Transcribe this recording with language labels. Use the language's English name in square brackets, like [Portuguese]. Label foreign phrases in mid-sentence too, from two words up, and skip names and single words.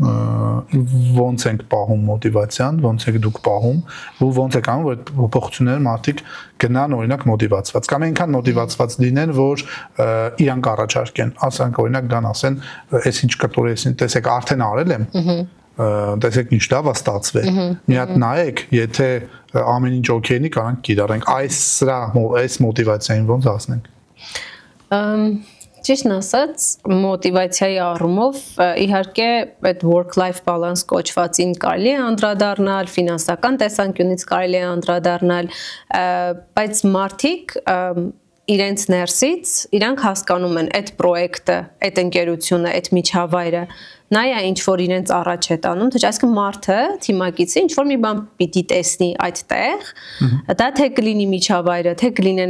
[Armenian] ոնց ենք պահում մոտիվացիան, ոնց եք դուք պահում ու ոնց եք անում, որ այդ փոփոխությունները մարդիկ գնան օրինակ մոտիվացված կամ այնքան մոտիվացված լինեն, որ իրանք առաջարկեն, ասենք օրինակ գան ասեն, այս ինչ կտոր, այս տեսեք արդեն արել եմ, տեսեք ինչ լավ է ստացվել։ Մի հատ նայեք, եթե ամեն ինչ օքեյնի, կարանք կիրառենք, այս մոտիվացիային ոնց ասնենք։ Ճիշտն ասած, մոտիվացիայի առումով իհարկե այդ [English] work-life balance [Armenian] կոչվածին կարելի է անդրադառնալ, ֆինանսական տեսանկյունից կարելի է անդրադառնալ, բայց մարդիկ իրենց ներսից իրանք հասկանում են այդ պրոյեկտը, այդ ընկերությունը, այդ միջավայրը նա է ինչ որ իրենց առաջ է տանում, թե այսինքն մարդը, թիմակիցը ինչ որ մի բան պիտի տեսնի այդտեղ, դա թե կլինի միջավայրը, թե կլինեն